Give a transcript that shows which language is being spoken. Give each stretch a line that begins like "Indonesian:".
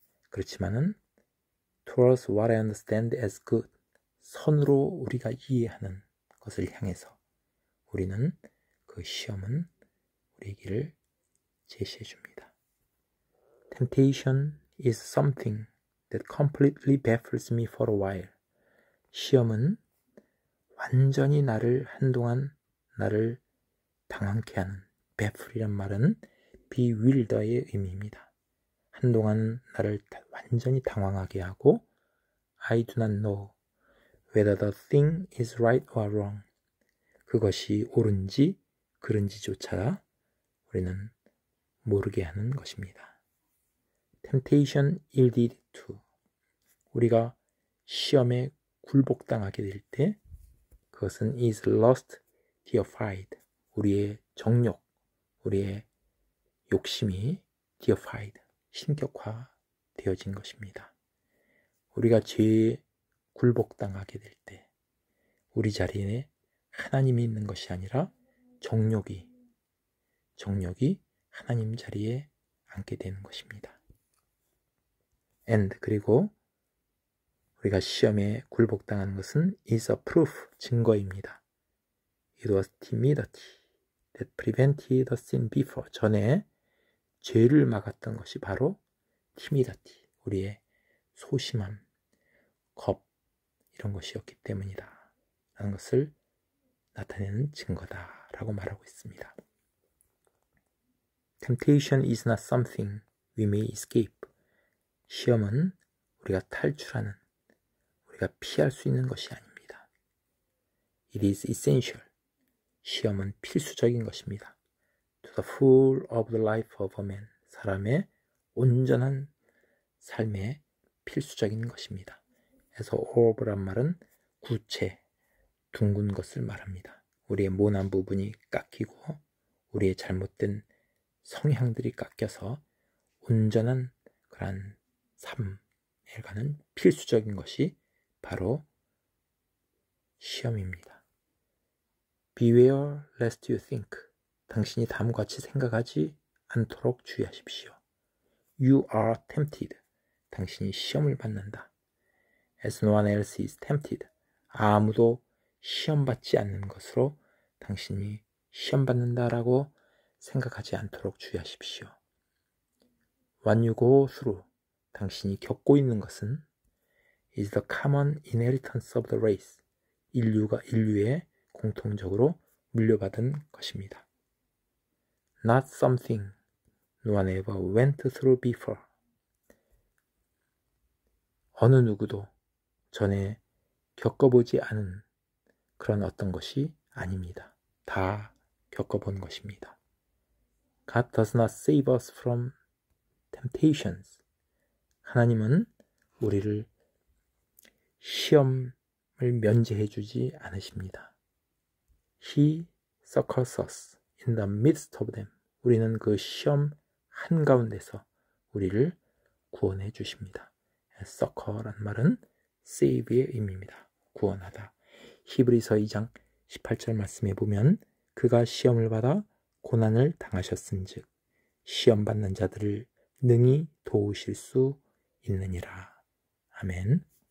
Korean: 그렇지만은
English: towards what I understand as good.
Korean: 선으로 우리가 이해하는 것을 향해서 우리는 그 시험은 우리의 길을 제시해 줍니다.
English: Temptation is something that completely baffles me for a while.
Korean: 시험은 완전히 한동안 나를 당황케 하는, baffle이란 말은 bewilder의 의미입니다. 한동안 나를 완전히 당황하게 하고
English: I do not know whether the thing is right or wrong.
Korean: 그것이 옳은지 그른지조차 우리는 모르게 하는 것입니다.
English: Temptation yielded to.
Korean: 우리가 시험에 굴복당하게 될 때 그것은
English: is lust deified.
Korean: 우리의 정욕, 우리의 욕심이 deified, 신격화되어진 것입니다. 우리가 죄에 굴복당하게 될 때 우리 자리에 하나님이 있는 것이 아니라 정욕이 하나님 자리에 앉게 되는 것입니다.
English: And
Korean: 그리고 우리가 시험에 굴복당하는 것은
English: is a proof,
Korean: 증거입니다.
English: It was timidity that prevented the sin before.
Korean: 전에 죄를 막았던 것이 바로 timidity, 우리의 소심함, 겁, 이런 것이었기 때문이다 라는 것을 나타내는 증거다 라고 말하고 있습니다.
English: Temptation is not something we may escape.
Korean: 시험은 우리가 탈출하는, 우리가 피할 수 있는 것이 아닙니다.
English: It is essential.
Korean: 시험은 필수적인 것입니다.
English: To the full of the life of a man.
Korean: 사람의 온전한 삶의 필수적인 것입니다. 그래서 of란 말은 구체, 둥근 것을 말합니다. 우리의 모난 부분이 깎이고 우리의 잘못된 성향들이 깎여서 온전한 그러한 삶에 가는 필수적인 것이 바로 시험입니다.
English: Beware lest you think.
Korean: 당신이 다음과 같이 생각하지 않도록 주의하십시오.
English: You are tempted.
Korean: 당신이 시험을 받는다.
English: As no one else is tempted.
Korean: 아무도 시험받지 않는 것으로 당신이 시험받는다라고 생각하지 않도록 주의하십시오.
English: What you go through.
Korean: 당신이 겪고 있는 것은
English: is the common inheritance of the race.
Korean: 인류의 공통적으로 물려받은 것입니다.
English: Not something no one ever went through before.
Korean: 어느 누구도 전에 겪어보지 않은 그런 어떤 것이 아닙니다. 다 겪어본 것입니다.
English: God does not save us from temptations.
Korean: 하나님은 우리를 시험을 면제해 주지 않으십니다.
English: He succors us in the midst of them.
Korean: 우리는 그 시험 한가운데서 우리를 구원해 주십니다. succor란 말은 save의 의미입니다. 구원하다. 히브리서 2장 18절 말씀에 보면 그가 시험을 받아 고난을 당하셨은즉 시험 받는 자들을 능히 도우실 수 있느니라. 아멘.